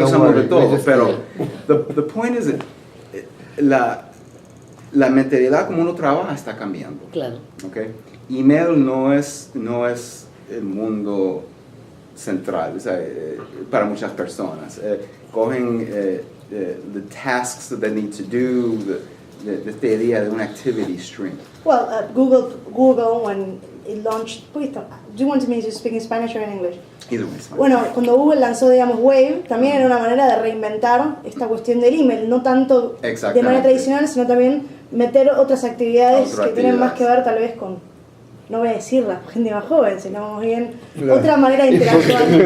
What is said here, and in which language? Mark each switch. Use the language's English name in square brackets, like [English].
[Spanish] no somos de mames, todo, es pero [English] the point is that [Spanish] la mentalidad como uno trabaja está cambiando. Claro. [English] Okay? [Spanish] Email no es el mundo central, o sea, para muchas personas. [English] Cogen the tasks that they need to do, the idea de una activity stream. Well, Google, when it launched, wait, do you want me to speak in Spanish or in English? Either way, it's fine. [Spanish] Bueno, cuando Google lanzó, digamos, Wave, también era una manera de reinventar esta cuestión del email, no tanto de Exactamente. manera tradicional, sino también meter otras actividades Otras que tienen más actividades. que ver tal vez con, no voy a decir la gente más joven, sino más bien Claro. otra manera de interactuar.